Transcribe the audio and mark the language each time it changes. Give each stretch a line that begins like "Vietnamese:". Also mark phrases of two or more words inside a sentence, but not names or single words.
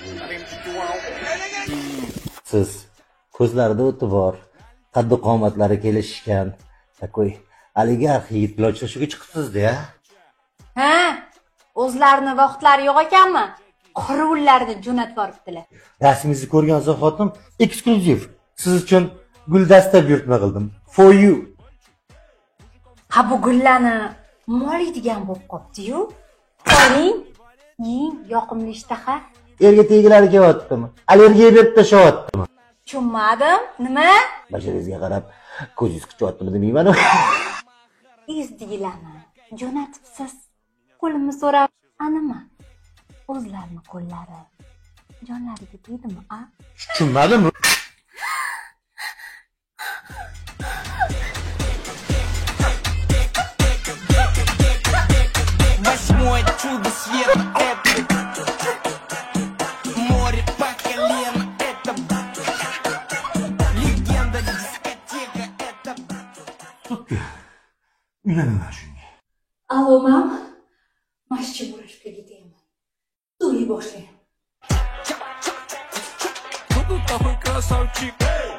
Uzbek: Siz ko'zlarida o'ti bor, qaddi qomatlari kelishgan, takoy oligarx yigit bilan uchrashuvga chiqibsiz-da. Ha, o'zlarini vaqtlari yo'q ekanmi? Quruvlarni jo'natib boribdilar. Rasmingizni ko'rgan zahotim eksklyuziv. Siz uchun guldasta buyurtma qildim.
English: For you.
Uzbek: Ha, bu gullarni moliydigan bo'lib qopti-yu. Oling, yeng, yoqimli ishtaha. Erga tegilari kelyaptimi? Allergiya berib tashyaptimi? Tushunmadim. Nima? Basharingizga qarab ko'zingiz qichayaptimi demayman. Izdigilarni jo'natibsiz. Qo'limni so'rab, anima? O'zlarini qo'llari jonlariga tegdimi, a? Tushunmadim.
Russian: Восьмое чудо света — это море по колено, это легенда, дискотека, это...
Uzbek: Uylanaman shunga. Allo, mam. Mashchi bo'lishga ketayman. To'y boshlayman.
Russian: Кто тут такой красавчик?